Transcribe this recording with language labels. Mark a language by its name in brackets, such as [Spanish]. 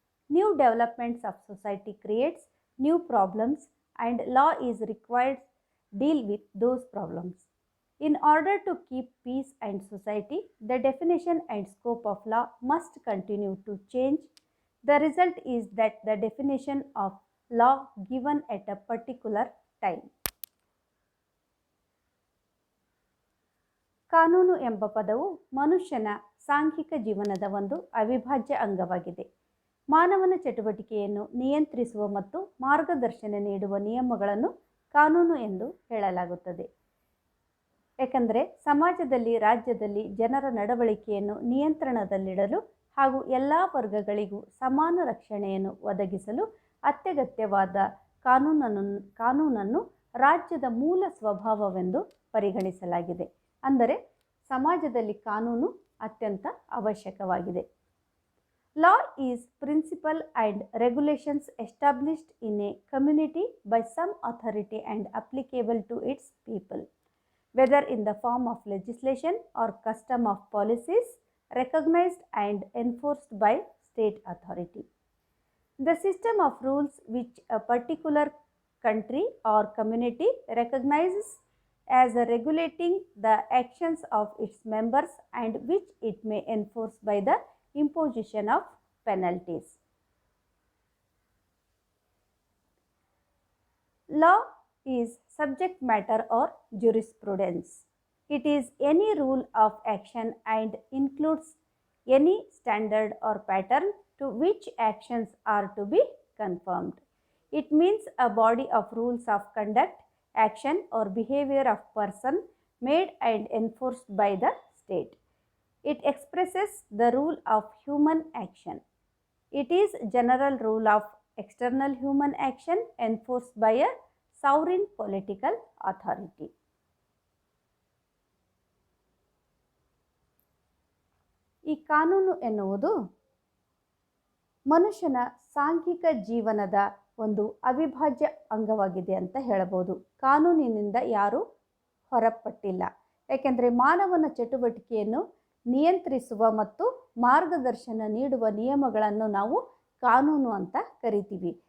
[English] New developments of society creates new problems and law is required to deal with those problems. In order to keep peace and society, the definition and scope of law must continue to change. The result is that the definition of law given at a particular time. [Kannada] ಕಾನೂನು ಎಂಬ ಪದವು ಮನುಷ್ಯನ ಸಾಂಘಿಕ ಜೀವನದ ಒಂದು ಅವಿಭಾಜ್ಯ ಅಂಗವಾಗಿದೆ. ಮಾನವನ ಚಟುವಟಿಕೆಯನ್ನು ನಿಯಂತ್ರಿಸುವ ಮತ್ತು ಮಾರ್ಗದರ್ಶನ ನೀಡುವ ನಿಯಮಗಳನ್ನು ಕಾನೂನು ಎಂದು ಹೇಳಲಾಗುತ್ತದೆ. ಏಕೆಂದರೆ ಸಮಾಜದಲ್ಲಿ, ರಾಜ್ಯದಲ್ಲಿ ಜನರ ನಡವಳಿಕೆಯನ್ನು ನಿಯಂತ್ರಣದಲ್ಲಿಡಲು ಹಾಗೂ ಎಲ್ಲ ವರ್ಗಗಳಿಗೂ ಸಮಾನ ರಕ್ಷಣೆಯನ್ನು ಒದಗಿಸಲು ಅತ್ಯಗತ್ಯವಾದ ಕಾನೂನನ್ನು ರಾಜ್ಯದ ಮೂಲ ಸ್ವಭಾವವೆಂದು ಪರಿಗಣಿಸಲಾಗಿದೆ. ಅಂದರೆ ಸಮಾಜದಲ್ಲಿ ಕಾನೂನು ಅತ್ಯಂತ ಅವಶ್ಯಕವಾಗಿದೆ. [English] Law is principle and regulations established in a community by some authority and applicable to its people, whether in the form of legislation or custom of policies recognised and enforced by state authority. The system of rules which a particular country or community recognizes as regulating the actions of its members and which it may enforce by the imposition of penalties. Law is subject matter or jurisprudence. It is any rule of action and includes any standard or pattern to which actions are to be conformed. It means a body of rules of conduct, action or behavior of person made and enforced by the state. It expresses the rule of human action. It is general rule of external human action enforced by a sovereign political authority. [Kannada] ಈ ಕಾನೂನು ಎನ್ನುವುದು ಮನುಷ್ಯನ ಸಾಂಘಿಕ ಜೀವನದ ಒಂದು ಅವಿಭಾಜ್ಯ ಅಂಗವಾಗಿದೆ ಅಂತ ಹೇಳಬಹುದು. ಕಾನೂನಿನಿಂದ ಯಾರೂ ಹೊರಪಟ್ಟಿಲ್ಲ. ಏಕೆಂದರೆ ಮಾನವನ ಚಟುವಟಿಕೆಯನ್ನು ನಿಯಂತ್ರಿಸುವ ಮತ್ತು ಮಾರ್ಗದರ್ಶನ ನೀಡುವ ನಿಯಮಗಳನ್ನು ನಾವು ಕಾನೂನು ಅಂತ ಕರಿತೀವಿ.